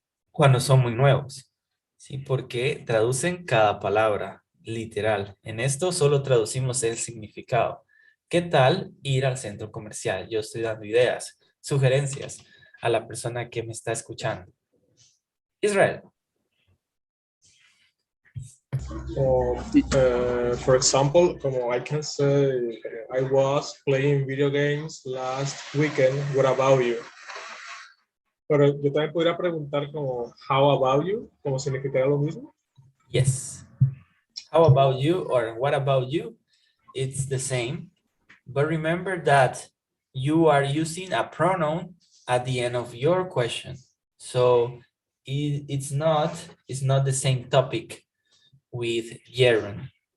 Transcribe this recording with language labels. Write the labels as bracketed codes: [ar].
[es] Cuando son muy nuevos, ¿sí? Porque traducen cada palabra, literal. En esto solo traducimos el significado. ¿Qué tal ir al centro comercial? Yo estoy dando ideas, sugerencias a la persona que me está escuchando. Israel. [en] Or, for example, como I can say, I was playing video games last weekend. What about you? [es] Pero yo también podría preguntar como [en] how about you, [es] como significaría lo mismo. [en] Yes. How about you or what about you? It's the same. But remember that you are using a pronoun at the end of your question. So it's not the same topic with Jeroen.